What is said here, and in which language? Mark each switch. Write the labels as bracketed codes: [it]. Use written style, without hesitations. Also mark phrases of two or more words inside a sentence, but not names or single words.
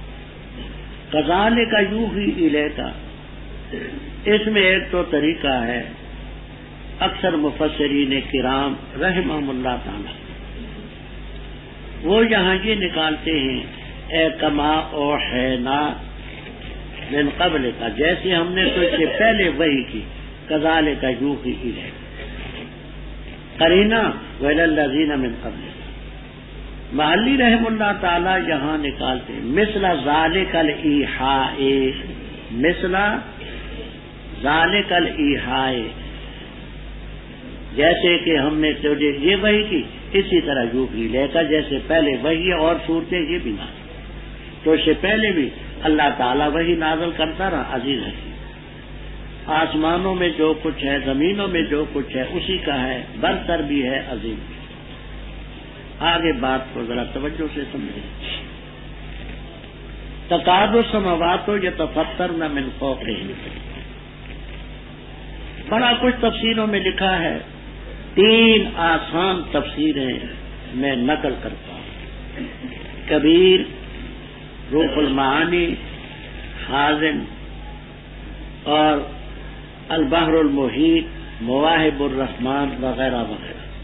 [ar] کذالک یوحی الیک، [ur] اس میں ایک تو طریقہ ہے اکثر مفسرین کرام [ar] رحمہم اللہ تعالی [ur] وہ یہاں یہ نکالتے ہیں، اے [ar] کما اوحینا من قبل [ur] کا، جیسے ہم نے تو اس سے پہلے وحی کی، [ar] کذالک یوحی الیک، [ur] قرینہ [ar] وإلی الذین من قبل۔ محلی رحم اللہ تعالی [ur] یہاں نکالتے ہیں [ar] مثل ذالک الایحاء، مثل ذالک الایحاء، [ur] جیسے کہ ہم نے تجھے یہ وحی کی، اسی طرح [ar] یوحی الیک، [ur] جیسے پہلے وحی اور صورتیں یہ بھی نازل، تو اس سے پہلے بھی اللہ تعالیٰ وحی نازل کرتا رہا، [ar] عزیز حکیم۔ [ur] آسمانوں میں جو کچھ ہے، زمینوں میں جو کچھ ہے اسی کا ہے، برتر بھی ہے، عظیم بھی۔ آگے بات کو ذرا توجہ سے سمجھیں۔ [ar] تکاد السماوات یتفطرن من فوقہن، [ur] بڑا کچھ تفسیروں میں لکھا ہے، 3 آسان تفسیریں میں نقل کرتا ہوں۔ کبیر، روح المعانی، خازن اور البحر المحیط، مواہب الرحمن وغیرہ وغیرہ۔